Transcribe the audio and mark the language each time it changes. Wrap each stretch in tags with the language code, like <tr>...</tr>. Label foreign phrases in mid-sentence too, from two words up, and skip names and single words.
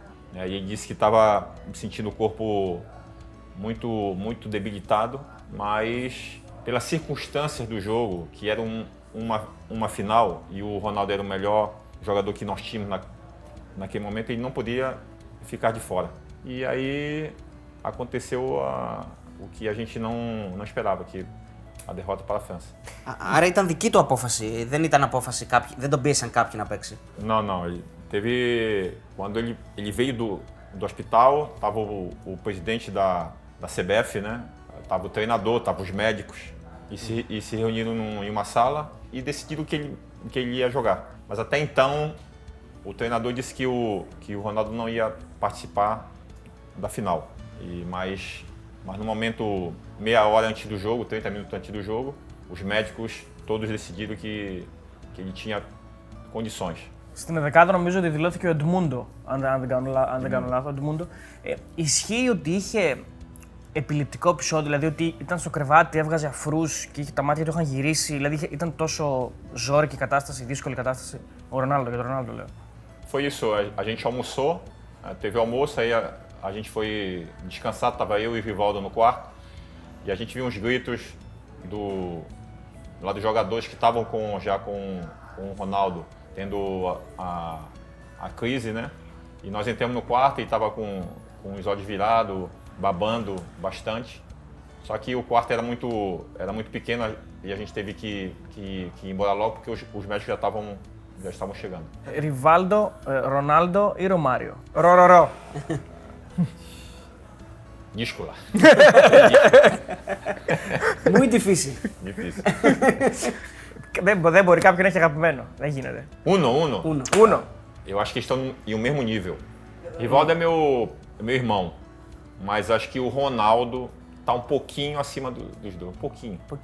<pt>E ele disse que estava sentindo o corpo muito debilitado, mas pelas circunstâncias do jogo, que era uma final e o Ronaldo era o melhor jogador que nós tínhamos naquele momento, ele não podia ficar de fora. E aí aconteceu o que a gente não esperava, que a derrota para a França.</pt> <el>Άρα ήταν δική του απόφαση, δεν ήταν απόφαση κάποιου, δεν τον πίεσαν κάποιοι να παίξει.</el> <pt>Não, ele teve... Quando ele veio do hospital, estava o presidente da CBF, né? Tava o treinador, tava os médicos, e se reuniram em uma sala e decidiram que ele ia jogar. Mas até então, o treinador disse que o Ronaldo não ia participar da final. Mas no momento, meia hora antes do jogo, 30 minutos antes do jogo, os médicos todos decidiram que ele tinha condições.</pt> <el>Στην δεκάδα νομίζω ότι δηλώθηκε ο Εντμούντο, αν δεν κάνω λάθος, Εντμούντο. Ισχύει ότι είχε επιληπτικό επεισόδιο, δηλαδή ότι ήταν στο κρεβάτι, έβγαζε αφρούς και τα μάτια του είχαν γυρίσει, δηλαδή ήταν τόσο ζόρικη κατάσταση, δύσκολη κατάσταση. Ο Ρονάλντο, για τον Ρονάλντο λέω.</el> <pt>Foi isso, a gente almoçou, teve almoço, aí a gente foi descansar, tava eu e o Rivaldo no quarto, e a gente viu uns gritos lá dos jogadores que estavam já com o Ronaldo tendo a crise, né? E nós entramos no quarto e estava com os olhos virados, babando bastante. Só que o quarto era muito pequeno e a gente teve que ir embora logo porque os médicos já estavam chegando.</pt> <el>Rivaldo, Ronaldo ή Ρωμάριο? Ρο. Δύσκολα.</el> <pt>Muito difícil. Difícil.</pt> <el>Δεν μπορεί κάποιον να έχει αγαπημένο. Δεν γίνεται.</el> <es>Uno.</es> <pt>Eu acho que estão em um mesmo nível. Rivaldo é meu irmão, mas acho que o Ronaldo tá um pouquinho acima dos dois. Um pouquinho.</pt>